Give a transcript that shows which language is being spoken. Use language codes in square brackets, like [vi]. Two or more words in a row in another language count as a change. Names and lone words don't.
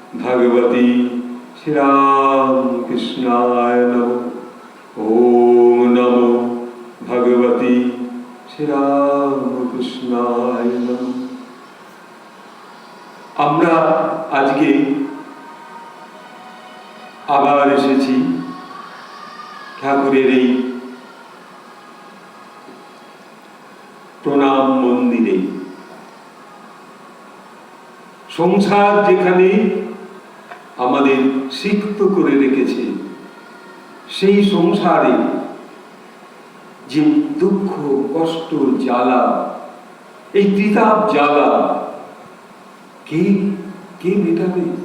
[sa] भगवती श्री राम कृष्णाय नमः। ओम नमो भगवती श्री राम कृष्णाय नमः। [bn] আমরা আজকে আবার এসেছি ঠাকুরের এই প্রণাম মন্দিরে। সংসার যেখানে আমাদের সিক্ত করে রেখেছে, সেই সংসারে যে দুঃখ কষ্ট জ্বালা, এই ত্রিতাপ জ্বালা কে মেটাবে?